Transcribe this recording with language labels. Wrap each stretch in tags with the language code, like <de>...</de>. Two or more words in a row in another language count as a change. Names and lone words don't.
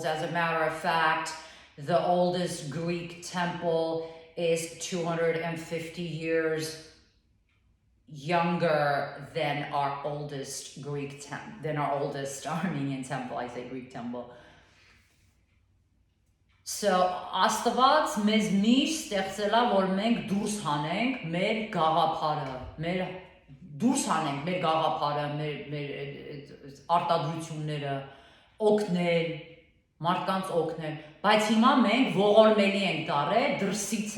<en>As a matter of fact, the oldest Greek temple is 250 years younger than our oldest Armenian temple. I say Greek temple. So</en> <hy>Աստված մեզ միշտ ստեղծել է, որ մենք դուրս հանենք մեր գաղափարը, դուրս հանենք մեր գաղափարը, մեր արտադրությունները, օգնել, մարդկանց օգնել, բայց հիմա մենք ողորմելի ենք դարել, դրսից</hy>